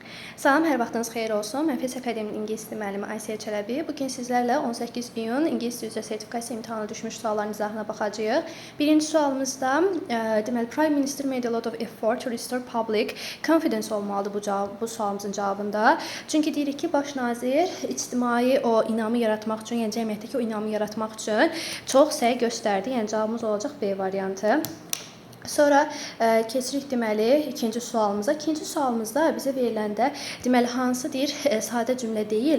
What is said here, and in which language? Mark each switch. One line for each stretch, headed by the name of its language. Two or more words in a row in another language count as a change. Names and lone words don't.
Azerbaijani: Salam, hər vaxtınız xeyir olsun. Mən Fes Akademinin ingilis dili müəllimi Aysiyə Çələbi. Bugün sizlərlə 18 iyun ingilis dili üzrə sertifikasiya imtahanı düşmüş sualların izahına baxacağıq. Birinci sualımızda deməli
English: Prime Minister made a lot of effort to restore public confidence
Azerbaijani: olmalıdır bu sualımızın cavabında. Çünki deyirik ki, baş nazir ictimai o inamı yaratmaq üçün, yəni cəmiyyətdəki o inamı yaratmaq üçün çox səy göstərdi. Yəni cavabımız olacaq B variantı. Sonra keçirik deməli ikinci sualımıza. İkinci sualımızda bizə veriləndə deməli hansı deyir sadə cümlə deyil.